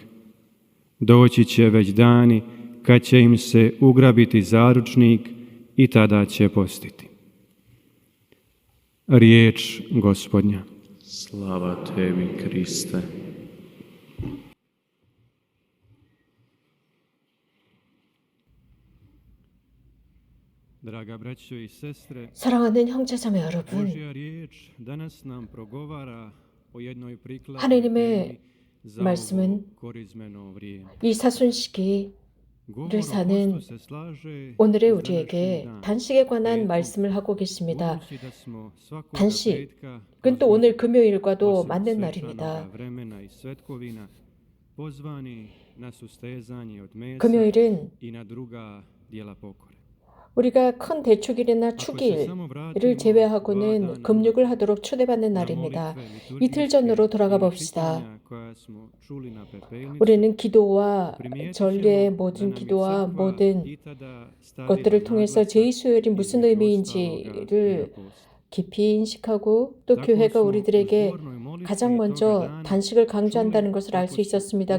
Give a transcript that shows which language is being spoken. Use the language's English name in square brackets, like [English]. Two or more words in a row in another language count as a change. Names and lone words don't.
[Croatian] Doći će već dani kad će im se ugrabiti zaručnik i tada će postiti. Riječ Gospodnja. Slava tebi, Kriste. Draga braćo i sestre, [Korean] 사랑하는 형제자매 여러분, [Croatian] Božja riječ danas nam progovara o jednoj prikladnoj [Korean] 하나님의 [Croatian] temi za [Korean] 말씀은 [Croatian] ovo korizmeno vrijeme. [Korean] 이 사순시기를 [Croatian] Govor o [Korean] 사는 [Croatian] postu se slaže [Korean] 오늘의 [Croatian] s [Korean] 우리에게 [Croatian] današnjim danom. [Korean] 단식에 관한 [Croatian] Prijedlog, [Korean] 말씀을 하고 계십니다. [Croatian] budući da smo svakoga [Korean] 단식, [Croatian] petka [Korean] 그건 또 [Croatian] kroz [Korean] 오늘 금요일과도 [Croatian] osim [Korean] 맞는 [Croatian] svečanoga [Korean] 날입니다. [Croatian] vremena i svetkovina pozvani na sustezanje od mesa [Korean] 금요일은 [Croatian] i na druga dijela pokore. [Korean] 우리가 큰 대축일이나 축일을 제외하고는 금육을 하도록 초대받는 날입니다. 이틀 전으로 돌아가 봅시다. 우리는 기도와 전례의 모든 기도와 모든 것들을 통해서 제2수요일이 무슨 의미인지를 깊이 인식하고 또 교회가 우리들에게 가장 먼저 단식을 강조한다는 것을 알 수 있었습니다.